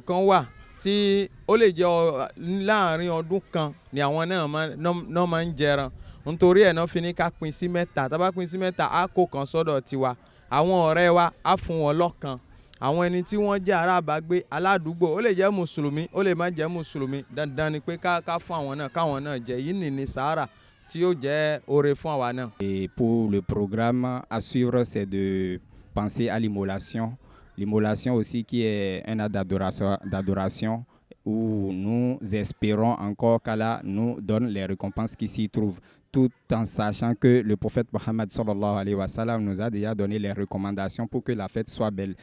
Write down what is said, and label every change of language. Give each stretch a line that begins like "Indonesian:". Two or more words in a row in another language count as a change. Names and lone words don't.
Yoruba: kan wà tí ó lè jẹ́ láàrin ọdún kan ni àwọn náà máa ń jẹran nítorí ẹ̀ náà fi ní ká pín sí mẹ́ta tá a bá pín sí mẹ́ta á kó kan sọ́dọ̀ tiwa àwọn ọ̀rẹ́ wa á fún wọn lọ́kan àwọn ẹni tí wọ́n jẹ́ arábàgbé aládùúgbò ó lè jẹ́ mùsùlùmí ó lè má jẹ́ mùsùlùmí dandan ni pé ká fún àwọn náà káwọn náà jẹ yìí ní sàárà tí yóò jẹ́ oore fún àwa náà.
French: Et pour le programme à suivre, c'est de penser à l'immolation. L'immolation aussi qui est un acte d'adoration où nous espérons encore qu'Allah nous donne les récompenses qui s'y trouvent, tout en sachant que le prophète Mohammed
Arabic: صلى الله عليه وسلم
French: nous a déjà donné les recommandations pour que la fête soit belle.